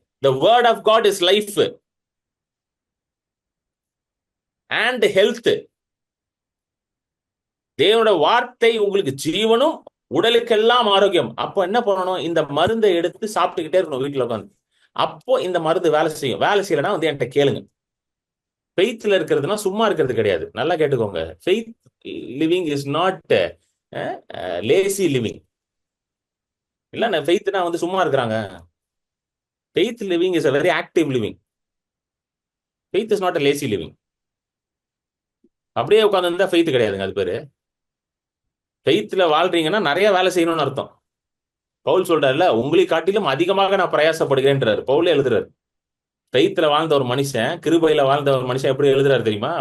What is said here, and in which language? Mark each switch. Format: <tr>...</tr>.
<en>The word of God is life and health.</en> <ta>தேவனோட வார்த்தை உங்களுக்கு ஜீவனும் உடலுக்கெல்லாம் ஆரோக்கியம். அப்போ என்ன பண்ணணும்? இந்த மருந்தை எடுத்து சாப்பிட்டுக்கிட்டே இருக்கணும் வீட்டுல உட்காந்து. அப்போ இந்த மருந்து வேலை செய்யும். வேலை செய்யலன்னா வந்து என்கிட்ட கேளுங்க. ஃபெய்த்ல இருக்கிறதுனா சும்மா இருக்கிறது கிடையாது. நல்லா கேட்டுக்கோங்க.</ta> <en>Faith living is not lazy living.</en> <ta>இல்ல ஃபெய்த்னா வந்து சும்மா இருக்கிறாங்க.</ta> <en>Faith living is a very active living. Faith is நாட் a lazy living.</en> <ta>அப்படியே உட்கார்ந்து இருந்தா ஃபெய்த் கிடையாதுங்க. அது பேரு ஃபெய்த்ல வாழ்றீங்கன்னா நிறைய வேலை செய்யணும்னு அர்த்தம். பவுல் சொல்றாருல, உங்களை காட்டிலும் அதிகமாக நான் பிரயாசப்படுகிறேன்றாரு. பவுலே எழுதுறாரு. ஃபெய்த்ல வாழ்ந்த ஒரு மனுஷன், கிருபையில வாழ்ந்த ஒரு மனுஷன் எப்படி எழுதுறாரு தெரியுமா?</ta>